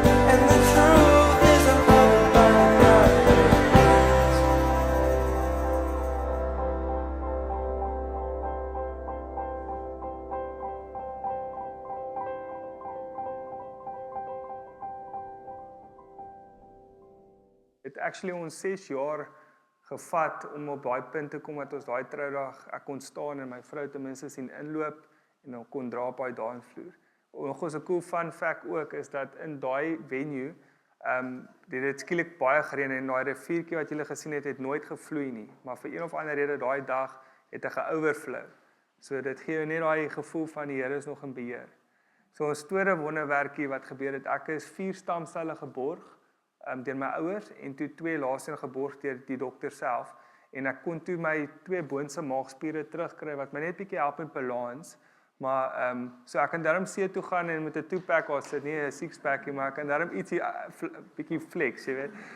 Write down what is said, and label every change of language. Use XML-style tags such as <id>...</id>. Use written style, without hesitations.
<en>And the truth is uncovered by the brighter lights.</en> <af>Het actually ons 6 jaar gevat om op daai punt te kom dat ons daai troudag ek kon staan en my vrou ten minste sien inloop en dan kon dra op daai dansvloer. Nog 'n cool fun fact ook is dat in daai venue dit het skielik baie gereën en daai riviertjie wat julle gesien het nooit gevloei nie, maar vir een of ander rede daai dag het hy ge-overflow. So dit gee jou net daai gevoel van die Here is nog in beheer. So 'n tweede wonderwerkie wat gebeur het, ek is 4 stamselle geborg deur my ouers en toe 2 laaste geborg deur die dokter self en ek kon toe my 2 boonse maagspiere terugkry wat my net bietjie help met balans, maar so ek kan daarom see toe gaan en met 'n 2-pack of sit nie 'n 6-packie, maar ek kan daarom ietsie bietjie flex, jy weet.</af>